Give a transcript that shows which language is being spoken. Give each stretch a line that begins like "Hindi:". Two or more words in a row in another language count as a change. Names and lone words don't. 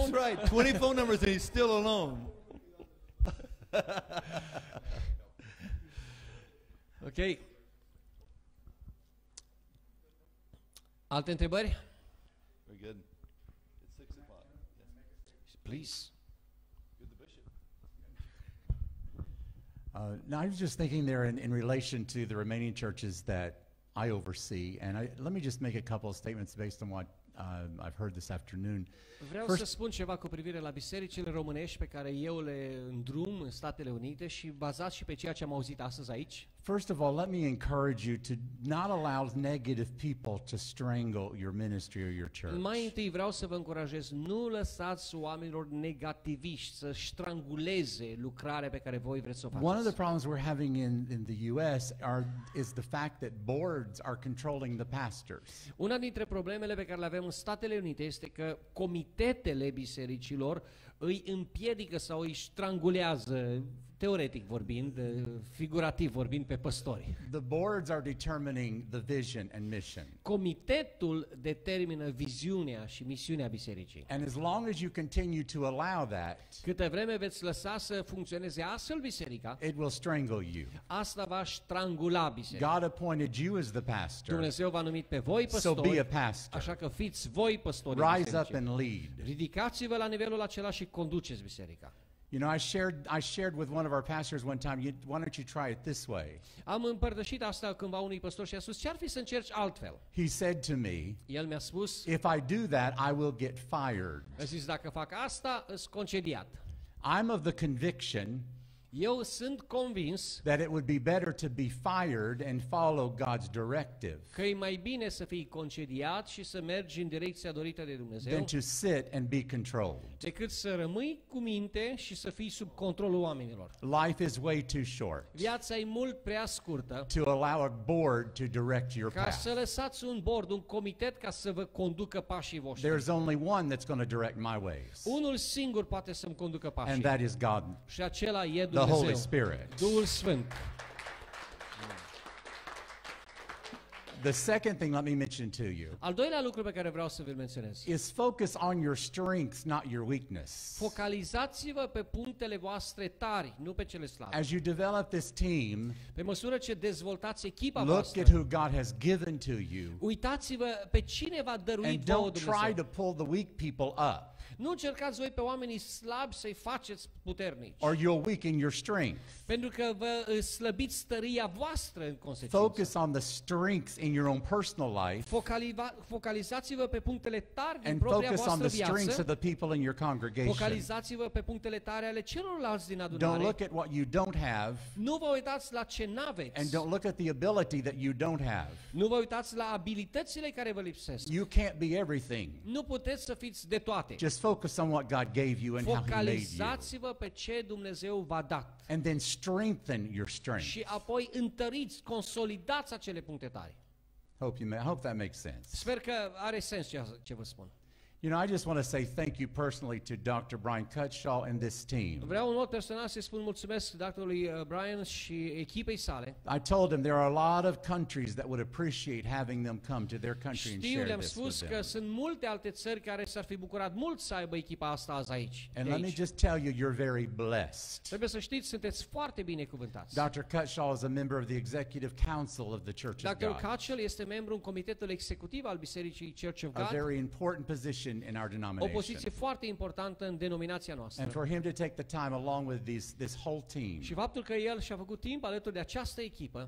English: alone. right, 20 phone numbers and he's still alone. Ok.
Romanian: Alte întrebări?
English: Very good. It's 6 o'clock. Please. Now, I was just thinking there in relation to the remaining churches that I oversee, and let me just make a couple of statements based on what I've heard this afternoon.
Romanian: Vreau
English: First-
Romanian: să spun ceva cu privire la bisericile românești pe care eu le îndrum în Statele Unite și bazat și pe ceea ce am auzit astăzi aici.
English: First of all, let me encourage you to not allow negative people to strangle your ministry or your church.
Romanian: Mai întâi vreau să vă încurajez, nu lăsați oamenilor negativiști să stranguleze lucrarea pe care voi vreți să o
English: One of the
Romanian: faceți.
English: problems we're having in the U.S. is the fact that boards are controlling the pastors.
Romanian: Una dintre problemele pe care le avem în Statele Unite este că comitetele bisericilor îi împiedică sau îi strangulează, teoretic vorbind, figurativ vorbind, pe păstori.
English: The boards are determining the vision and mission.
Romanian: Comitetul determină viziunea și misiunea bisericii.
English: And as long as you continue to allow that,
Romanian: Câte vreme veți lăsa să funcționeze astfel biserica,
English: it will strangle you.
Romanian: asta va strangula biserica.
English: God appointed you as the pastor,
Romanian: Dumnezeu v-a numit pe voi
English: so be a
Romanian: păstori,
English: pastor.
Romanian: așa că fiți voi păstori
English: Rise up
Romanian: bisericii.
English: and lead.
Romanian: Ridicați-vă la nivelul acela și conduceți biserica.
English: You know, I shared with one of our pastors one time, why don't you try it this way?
Romanian: Am împărtășit asta cândva unui păstor și a spus, ce-ar fi să încerci altfel?
English: He said to me,
Romanian: El mi-a spus,
English: if I do that, I will get fired.
Romanian: a zis, dacă fac asta, îs concediat.
English: I'm of the conviction
Romanian: Eu sunt convins
English: that it would be better to be fired and follow God's directive
Romanian: că e mai bine să fii concediat și să mergi în direcția dorită de Dumnezeu
English: than to sit and be controlled.
Romanian: decât să rămâi cu minte și să fii sub controlul oamenilor.
English: Life is way too short
Romanian: Viața e mult prea scurtă
English: to allow a board to direct your
Romanian: ca să
English: path.
Romanian: lăsați un board, un comitet ca să vă conducă pașii voștri.
English: There's only one that's going to direct my ways,
Romanian: Unul singur poate să-mi conducă pașii.
English: and that is God,
Romanian: Și acela e
English: the Holy
Romanian: Dumnezeu,
English: Spirit.
Romanian: Duhul Sfânt.
English: The second thing let me mention to you
Romanian: Al doilea lucru pe care vreau să vi-l menționez.
English: is focus on your strengths, not your weakness.
Romanian: Focalizați-vă pe punctele voastre tari, nu pe cele slabe.
English: As you develop this team,
Romanian: Pe măsură ce dezvoltați echipa
English: look
Romanian: voastră,
English: at who God has given to you,
Romanian: uitați-vă pe cine v-a dăruit
English: and
Romanian: vouă
English: don't try
Romanian: Dumnezeu.
English: to pull the weak people up,
Romanian: Nu încercați voi pe oamenii slabi să-i faceți puternici,
English: or you'll weaken your strength.
Romanian: pentru că vă slăbiți stăria voastră în consecință.
English: Focus on the strengths in your own personal life,
Romanian: Focalizați-vă pe punctele tari din
English: and
Romanian: propria
English: focus on
Romanian: voastră
English: the strengths
Romanian: viață.
English: of the people in your congregation.
Romanian: Focalizați-vă pe punctele tare ale celorlalți din
English: Don't
Romanian: adunare.
English: look at what you don't have,
Romanian: Nu vă uitați la ce n-aveți.
English: and don't look at the ability that you don't have.
Romanian: Nu vă uitați la abilitățile care vă lipsesc.
English: You can't be everything.
Romanian: Nu puteți să fiți de toate.
English: Just Just focus on what God gave you and how He made you.
Romanian: Focalizați-vă pe ce Dumnezeu v-a dat.
English: And then strengthen your strength.
Romanian: Și apoi întăriți, consolidați acele puncte tare.
English: I hope that makes sense.
Romanian: Sper că are sens ce vă spun.
English: You know, I just want to say thank you personally to Dr. Bryan Cutshall and this team.
Romanian: Vreau în mod personal să spun mulțumesc doctorului Bryan și echipei sale.
English: I told them there are a lot of countries that would appreciate having them come to their country and
Romanian: Știu,
English: share
Romanian: le-am
English: this with
Romanian: spus că
English: them.
Romanian: sunt multe alte țări care s-ar fi bucurat mult să aibă echipa asta azi aici.
English: And
Romanian: de
English: let me
Romanian: aici.
English: just tell you, you're very blessed.
Romanian: Trebuie să știți, sunteți foarte binecuvântați.
English: Dr. Cutshall is a member of the Executive Council of the Church of
Romanian: Dr.
English: God,
Romanian: Cutshall este membru în comitetul executiv al Bisericii Church of
English: a God, very important position in our
Romanian: o
English: denomination.
Romanian: poziție foarte importantă în denominația
English: And
Romanian: noastră.
English: for him to take the time along with this whole team
Romanian: Și faptul că el și-a făcut timp alături de această echipă